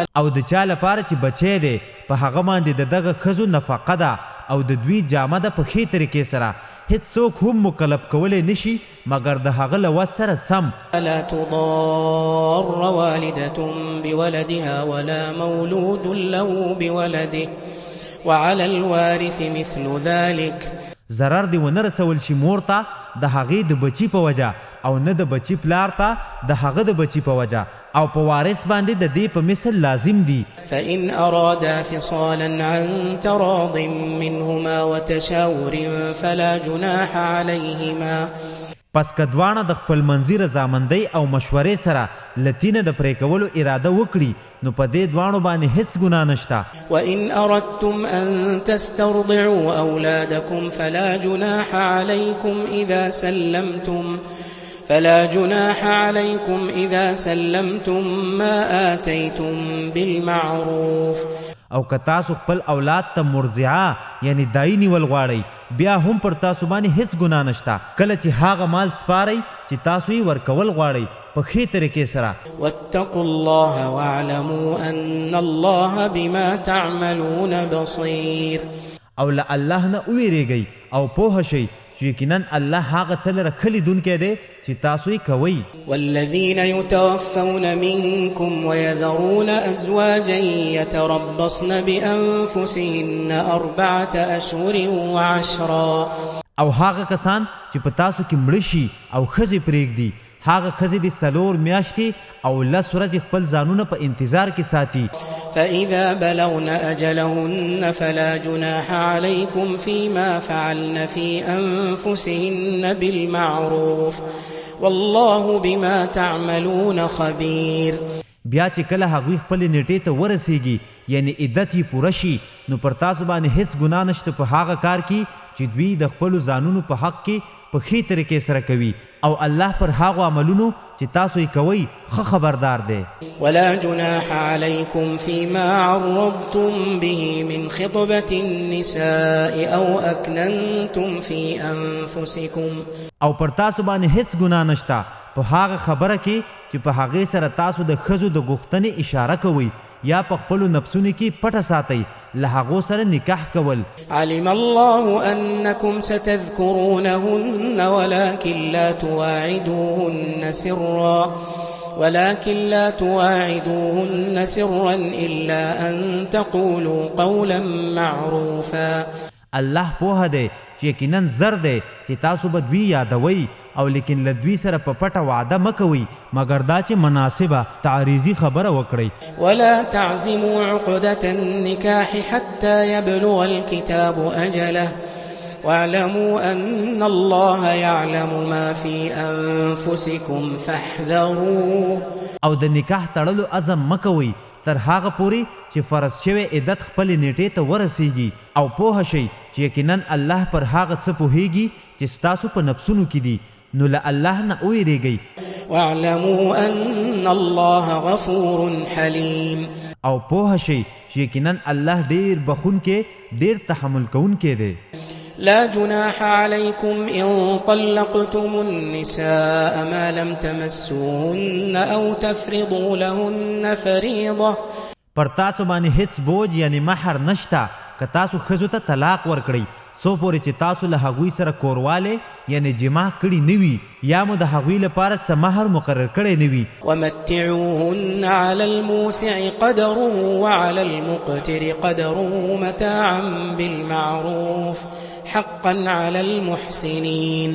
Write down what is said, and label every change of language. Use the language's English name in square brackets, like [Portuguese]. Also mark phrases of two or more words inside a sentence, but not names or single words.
[Pashto] او د چا لپاره چې بچی دی په هغه باندې د دغه ښځو نفقه ده او د دوی جامه ده په ښې طریقې سره هیڅوک هم مکلف کولی نشي مګر د هغه له وس سره سم. [Arabic] لا تضار والدة بولدها ولا مولود له بولده وعلى الوارث مثل ذلك. [Pashto] ضرر دی ونه رسول شي مور ته د هغې د بچي په وجه او نه د بچي پلار ته د هغه د بچي په وجه او په وارث باندې د دې په مثل لازم دي. [Arabic] فإن أرادا فصالا عن تراض منهما وتشاور فلا جناح عليهما. [Pashto] پس که دواړه د خپل منځي رضامندۍ او مشورې سره لتینه د پرې کولو اراده وکړي نو په دې دواړو باندې هیڅ ګناه نشته. [Arabic] وإن أردتم أن تسترضعوا أولادكم فلا جناح عليكم إذا سلمتم ما آتيتم بالمعروف. [Pashto] او که تاسو خپل اولاد ته مرضعه یعنی دای نیول غواړئ بیا هم پر تاسو باندې هیڅ ګناه نشته کله چې هغه مال سپارئ چې تاسو یې ورکول غواړئ په ښې طریقې سره. [Arabic] واتقوا الله واعلموا ان الله بما تعملون بصير. [Pashto] او له الله نه وویریږئ او پوه شئ چې یقینا الله هغه څه لره خلیدونکی دی چې تاسو یې کوئ. [Arabic] والذین یتوفون منکم ويذرون ازواجا یتربصن بانفسهن 4 اشهر وعشرا. [Pashto] او هغه کسان چې په تاسو کې مړه شي او ښځې پرېږدي هغه ښځې د 4 میاشتې او 10 ورځې خپل ځانونه په انتظار کې ساتي. [Arabic] فإذا بلغن أجلهن فلا جناح عليكم فيما فعلن في أنفسهن بالمعروف والله بما تعملون خبير. [Pashto] بیا چې کله هغوی خپلې نیټې ته ورسیږي یعنی عدت یې پوره شي نو پر تاسو باندې هیڅ ګناه نشته په هغه کار کې چې دوی د خپلو ځانونو په حق کې په ښې طریقې سره کوي او الله پر هغو عملونو چې تاسو یې کوئ ښه خبردار دی. [Arabic] ولا جناح عليكم فيما عرضتم به من خطبة النساء أو أكننتم في أنفسكم. [Pashto] او پر تاسو باندې هیڅ ګناه نشته په هغه خبره کې چې په هغې سره تاسو د ښځو د غوښتنې اشاره کوئ یا په خپلو نفسونو کې پټه ساتئ له هغو سره نکاح کول. [Arabic] علم الله أنكم ستذكرونهن ولكن لا تواعدوهن سرا إلا أن تقولوا قولا معروفا. [Pashto] الله پوهه دی چې یقینا زر دی چې تاسو به دوی یادوئ او لیکن له دوی سره په پټه وعده مه کوئ مګر دا چې مناسبه تعریضي خبره وکړئ. [Arabic] ولا تعزموا عقدة النكاح حتى يبلغ الكتاب أجله واعلموا أن الله يعلم ما في أنفسكم فاحذروه. [Pashto] او د نکاح تړلو عزم مه کوئ تر هغه پورې چې فرض شوی عدت خپلې نیټې ته ورسیږي او پوه شئ چې یقینا الله پر هغه څه پوهیږي چې ستاسو په نفسونو کې دي نو له الله نه وویریږئ. [Arabic] واعلموا أن الله غفور حليم. [Pashto] او پوه شئ چې یقینا الله ډیر بخونکی ډیر تحمل کوونکی دی. [Arabic] لا جناح عليكم إن طلقتم النساء ما لم تمسوهن أو تفرضوا لهن فريضة. [Pashto] پر تاسو باندې هیڅ بوج یعنی مہر نشتا که تاسو ښځو ته طلاق ورکړئ څو پورې چې تاسو له هغوی سره کوروالی یعنی جماع کړي نه وي یا مو د هغوی لپاره څه مهر مقرر کړی نه وي. [Arabic] ومتعوهن على الموسع قدره وعلى المقتر قدره متاعا بالمعروف حقا على المحسنين.